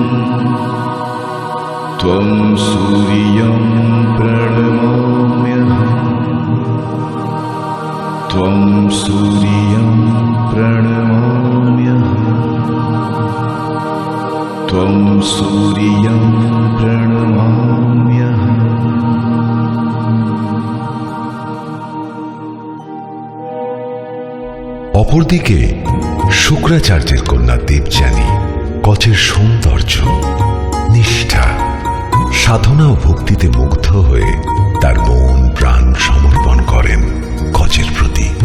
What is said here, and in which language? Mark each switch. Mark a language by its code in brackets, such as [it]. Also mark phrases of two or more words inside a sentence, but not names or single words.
[sa] त्वं सूर्यं प्रणमाम्यहम् त्वं सूर्यं प्रणमाम्यहम् त्वं सूर्यं प्रणमाम्यहम्। [bn] অপরদিকে শুক্রাচার্যের কন্যা দেবযানী কচের সৌন্দর্য, নিষ্ঠা, সাধনা ও ভক্তিতে মুগ্ধ হয়ে তার মন প্রাণ সমর্পণ করেন কচের প্রতি।